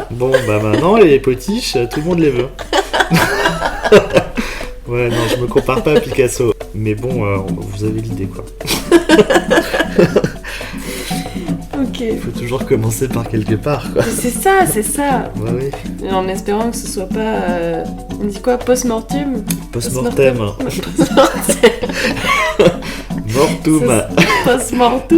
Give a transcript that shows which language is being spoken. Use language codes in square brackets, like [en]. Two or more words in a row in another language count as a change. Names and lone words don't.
[fr] Bon, bah maintenant, les potiches, tout le monde les veut. Ouais, non, je me compare pas à Picasso. Mais bon, vous avez l'idée, quoi. Ok. Il faut toujours commencer par quelque part, quoi. C'est ça, c'est ça. Ouais, oui. Et en espérant que ce soit pas. On dit quoi, post-mortem? Post-mortem. Post-mortem. Mortum. Post-mortem.